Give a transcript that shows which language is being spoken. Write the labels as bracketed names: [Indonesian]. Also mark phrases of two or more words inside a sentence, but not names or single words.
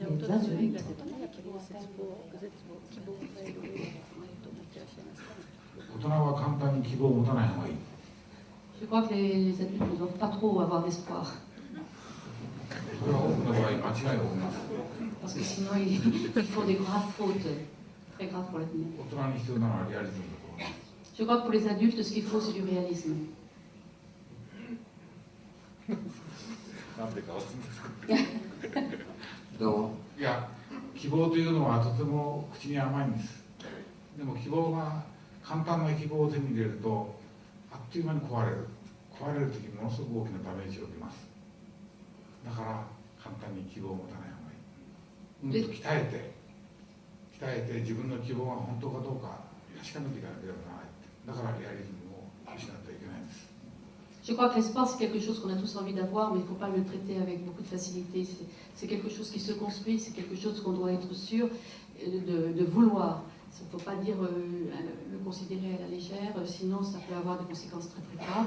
[French] Je crois que les adultes ne doivent pas trop avoir d'espoir. Parce que sinon, ils font des graves fautes, très graves pour l'avenir. Je crois que pour les adultes, ce qu'il faut, c'est du réalisme. [Japanese] なんでかわかんないですか。いや、希望というのはとても口に甘いんです。でも希望が簡単な希望を手に入れるとあっという間に壊れる。壊れる時ものすごく大きなダメージを受けます。だから簡単に希望を持たない方がいい。鍛えて自分の希望が本当かどうか確かめていかなければならない。だからリアリズムを失ってはいけないんです。 [French] Je crois que l'espoir, c'est quelque chose qu'on a tous envie d'avoir, mais il ne faut pas le traiter avec beaucoup de facilité. C'est quelque chose qui se construit, c'est quelque chose qu'on doit être sûr de vouloir. Il ne faut pas dire le considérer à la légère, sinon ça peut avoir des conséquences très très graves.